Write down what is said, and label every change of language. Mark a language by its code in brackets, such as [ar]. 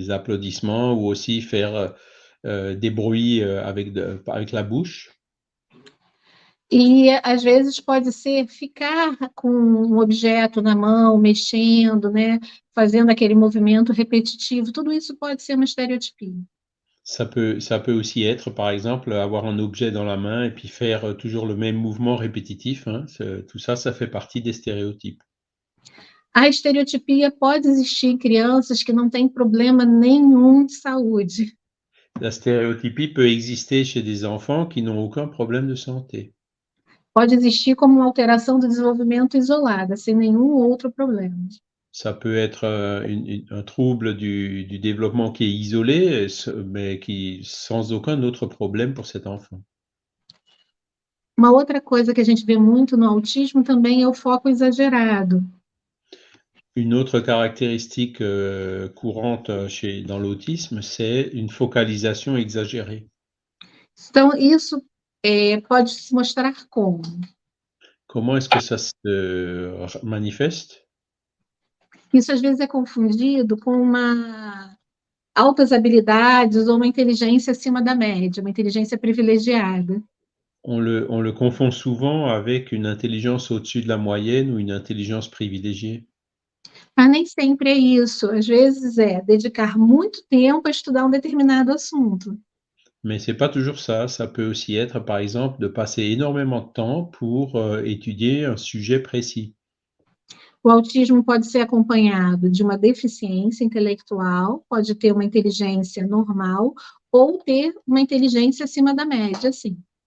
[fr] Les applaudissements ou aussi faire, des bruits, avec la bouche. [pt] E, às vezes, pode ser ficar com um objeto na mão, mexendo, né, fazendo aquele movimento repetitivo, tudo isso pode ser uma estereotipia. [fr] Ça peut aussi être, par exemple, avoir un objet dans la main et puis faire, toujours le même mouvement répétitif, hein. Tout ça, ça fait partie des stéréotypes. [pt] A estereotipia pode existir em crianças que não têm problema nenhum de saúde. [fr] La stéréotypie peut exister chez des enfants qui n'ont aucun problème de santé. [pt] Pode existir como uma alteração do desenvolvimento isolada, sem nenhum outro problema. [fr] Ça peut être, un trouble du développement qui est isolé, mais qui sans aucun autre problème pour cet enfant. [pt] Uma outra coisa que a gente vê muito no autismo também é o foco exagerado. [fr] Une autre caractéristique, courante, dans l'autisme, c'est une focalisation exagérée. [pt] Então, isso pode se mostrar como? [fr] Comment est-ce que ça se manifeste? [pt] Isso às vezes é confundido com altas habilidades ou uma inteligência acima da média, uma inteligência privilegiada. [fr] On le confond souvent avec une intelligence au-dessus de la moyenne ou une intelligence privilégiée. [pt] Mas nem sempre é isso. Às vezes é dedicar muito tempo a estudar um determinado assunto. [fr] Mais c'est pas toujours ça. Ça peut aussi être, par exemple, de passer énormément de temps pour, étudier un sujet précis. [pt] O autismo pode ser acompanhado de uma deficiência intelectual, pode ter uma inteligência normal ou ter uma inteligência acima da média, sim.